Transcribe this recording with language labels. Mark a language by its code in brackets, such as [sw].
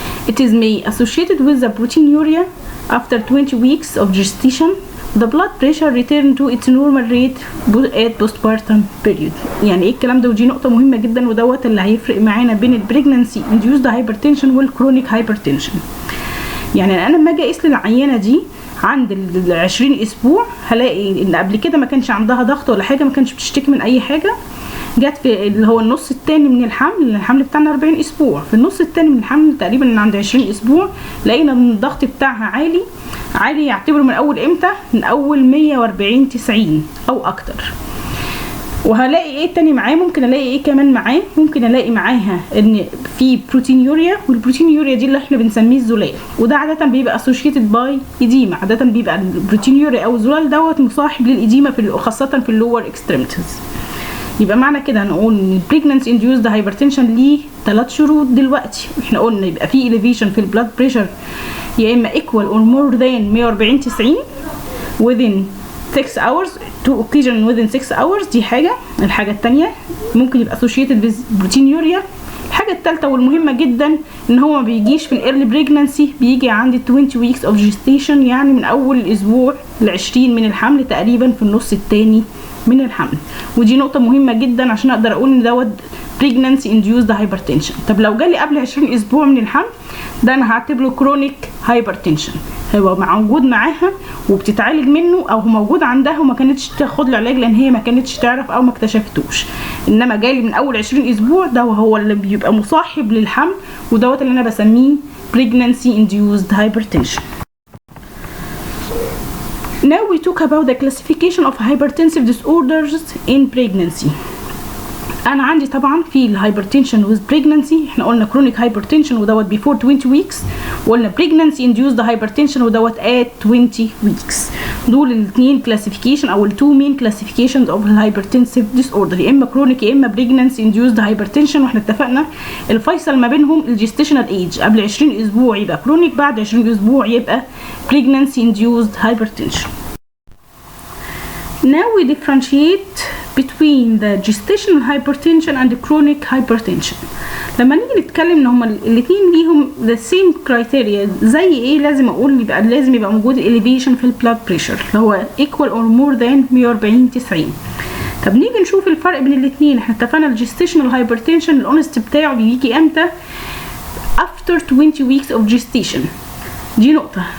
[en] It is may associated with the proteinuria after 20 weeks of gestation. The blood pressure return to its normal rate at postpartum period. [ar] يعني ايه الكلام ده؟ ودي نقطة مهمة جدا، ودوت اللي هيفرق معانا بين ال pregnancy induced hypertension وال chronic hypertension. يعني انا لما اجي اقيس للعيانة دي عند ال 20 اسبوع هلاقي ان قبل كده ما كانش عندها ضغط ولا حاجة، ما كانش بتشتكي من اي حاجة. جت في اللي هو النص الثاني من الحمل بتاعنا 40 اسبوع، في النص الثاني من الحمل تقريبا من عند 20 اسبوع لقينا ان الضغط بتاعها عالي يعتبره من اول امتى؟ من اول 140/90 او اكتر. وهلاقي ايه تاني معاه؟ ممكن الاقي ايه كمان معاه؟ ممكن الاقي معاها ان في بروتينيوريا، والبروتينيوريا دي اللي احنا بنسميه الزلال، وده عاده بيبقى [en] associated by edema. [ar] عاده بيبقى البروتينيوريا او الزلال دوت مصاحب للإديمة خاصه في اللور اكستريميتيز. يبقى معنى كده هنقول ان pregnancy induced hypertension ليه 3 شروط دلوقتي. احنا قلنا يبقى في elevation في البلاد بريشر يا اما [en] equal or more than 140/90 within 6 hours، 2 occasion within 6 hours. [ar] دي حاجة. الحاجة التانية ممكن يبقى [en] associated with proteinuria. [ar] الحاجة التالتة والمهمة جدا ان هو ما بيجيش في الايرلي بريجنانسي، بيجي عند [en] 20 weeks of gestation، [ar] يعني من اول الاسبوع ل20 من الحمل تقريبا في النص التاني من الحمل. ودي نقطة مهمة جدا عشان اقدر اقول ان دوت pregnancy induced hypertension. طب لو جالي قبل 20 اسبوع من الحمل، ده انا هعتبره chronic hypertension، هو موجود معاها وبتتعالج منه، او هو موجود عندها وما كانتش تاخد له علاج لان هي ما كانتش تعرف او ما اكتشفتوش. انما جالي من اول 20 اسبوع، ده هو اللي بيبقى مصاحب للحمل، ودوت اللي انا بسميه pregnancy induced hypertension. [en] Now we talk about the classification of hypertensive disorders in pregnancy. [ar] أنا عندي طبعا في الهايبرتنشن with pregnancy، احنا قلنا chronic hypertension ودوت [en] before 20 weeks، [ar] وقلنا pregnancy induced hypertension ودوت [en] at 20 weeks. [ar] دول الاثنين classification أو ال [en] 2 main classifications of hypertensive disorder، [ar] يا إما chronic يا إما pregnancy induced hypertension. واحنا اتفقنا الفيصل ما بينهم الجستيشنال age، قبل 20 أسبوع يبقى chronic، بعد 20 أسبوع يبقى pregnancy induced hypertension. [en] Now we differentiate between the gestational hypertension and the chronic hypertension. [ar] لما نيجي نتكلم ان هما الاثنين ليهم [en] the same criteria، [ar] زي ايه؟ لازم يبقى موجود elevation في البلاد بريشر اللي هو [en] equal or more than 140/90. [ar] طب نيجي نشوف الفرق بين الاثنين. احنا اتفقنا الجستيشنال hypertension الأونست بتاعه بيجي امتى؟ [en] after 20 weeks of gestation. [ar] دي نقطة.